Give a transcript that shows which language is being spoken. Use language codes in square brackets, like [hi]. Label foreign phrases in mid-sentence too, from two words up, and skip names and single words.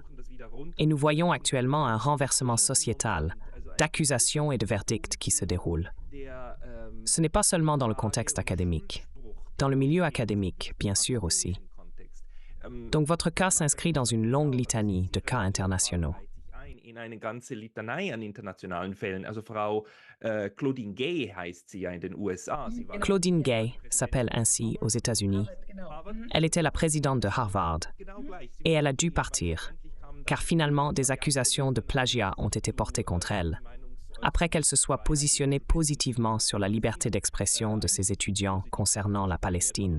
[fr] Et nous voyons actuellement un renversement sociétal, d'accusations et de verdicts qui se déroulent. Ce n'est pas seulement dans le contexte académique. Dans le milieu académique, bien sûr aussi. Donc votre cas s'inscrit dans une longue litanie de cas internationaux. [de] Eine ganze Litanei an internationalen Fällen. Also Frau Claudine Gay heißt sie ja in den USA. [fr] Claudine Gay s'appelle ainsi aux États-Unis. Elle était la présidente de Harvard et elle a dû partir, car finalement des accusations de plagiat ont été portées contre elle, après qu'elle se soit positionnée positivement sur la liberté d'expression de ses étudiants concernant la Palestine.